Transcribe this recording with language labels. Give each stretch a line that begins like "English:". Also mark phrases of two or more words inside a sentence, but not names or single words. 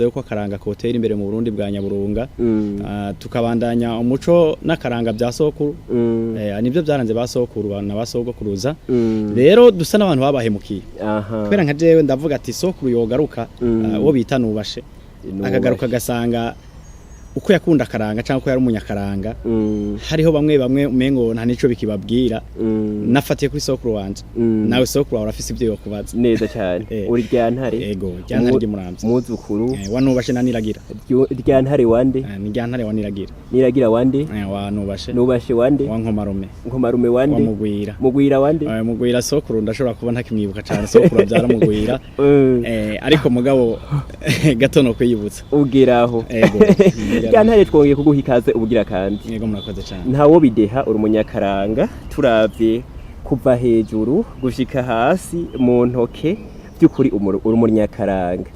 Rundi: yuko akaranga kotera imbere mu Burundi bwa Nyaburunga tukabandanya umuco n'akaranga bya sokuru nibyo byaranze basokuru bana basogokuruza rero dusa n'abantu babahemukiye kubera nka jewe ndavuga ati sokuru yogaruka wo bita nubashe akagaruka gasanga uko yakunda karanga cyangwa ko yari umunyakaranga hariho bamwe umengo nta nico bikibabwira nafatiye kuri sokuru wanje nawe sokuru wawe urafise ibyo yokubaza neza cyane uri ryantare ego ryantare ry'umuramvya muzukuru wanubashe naniragira ryantare wande ni ryantare niragira wande nubashe wande wankomarume wande mugwira wande mugwira sokuru ndashobora kuba ntakimwibuka cyane sokuru abyara mugwira ariko mugabo gato no kwiyibutsa ugeraho ego ryantare twongeye kuguha ikaze ubugira kandi. Yego murakoze cyane. Ntawo bideha uri umunyakaranga turavye kuva hejuru gushika hasi mu ntoke by'ukuri uri umunyakaranga.